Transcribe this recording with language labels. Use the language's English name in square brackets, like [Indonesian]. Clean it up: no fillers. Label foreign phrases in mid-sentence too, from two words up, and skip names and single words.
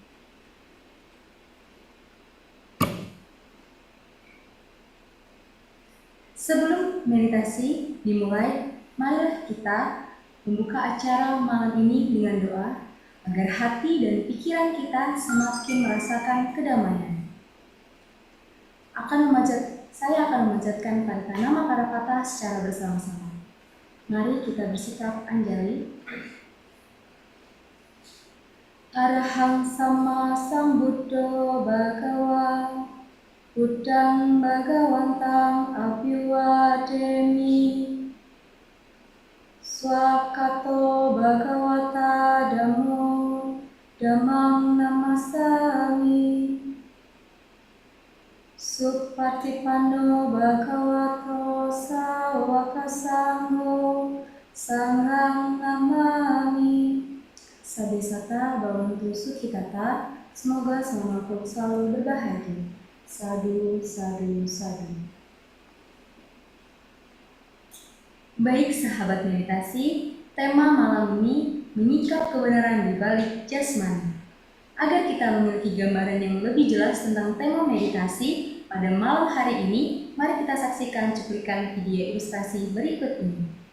[Indonesian] Sebelum meditasi dimulai, mari kita membuka acara malam ini dengan doa agar hati dan pikiran kita semakin merasakan kedamaian. Saya akan memanjatkan pada nama para kata secara bersama-sama. Mari kita bersikap anjali. [Pali] Arahang sama sambuddho bhagawa, Buddhang bhagawantang abhiwademi, Swakato bhagavata dhammo, dhammang namasami, Supatipanno bhagavato sawaka sangho, sanghang namami. Sabesata bhavantu sukhitata, [Indonesian] semoga semua makhluk selalu berbahagia. [Pali] Sadu, sadu, sadu. [Indonesian] Baik sahabat meditasi, tema malam ini menyingkap kebenaran di balik jasmani. Agar kita memiliki gambaran yang lebih jelas tentang tema meditasi pada malam hari ini, mari kita saksikan cuplikan video ilustrasi berikut ini.